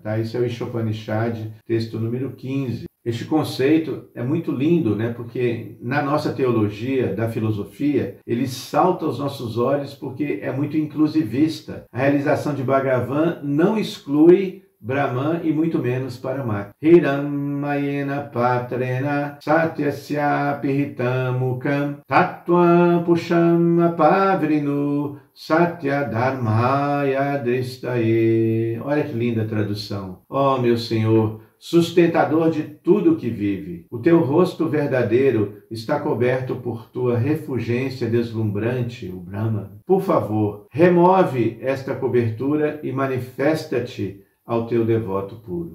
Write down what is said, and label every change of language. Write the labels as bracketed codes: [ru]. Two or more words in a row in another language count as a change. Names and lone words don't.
[pt] Isso é o Ishopanishad, texto número 15. Este conceito é muito lindo, porque na nossa teologia da filosofia, ele salta aos nossos olhos porque é muito inclusivista. A realização de Bhagavan não exclui Brahman e muito menos Paramatma. [sa] हिरण्मयेन पत्रेण सत्यस्य पिहितमुकम् तत्त्वम् पुषम् अपावृणु सत्य धर्माय दृष्टये. [pt] Olha que linda tradução. Ó meu Senhor, sustentador de tudo que vive, o teu rosto verdadeiro está coberto por tua refulgência deslumbrante, o Brahma. Por favor, remove esta cobertura e manifesta-te ao teu devoto puro.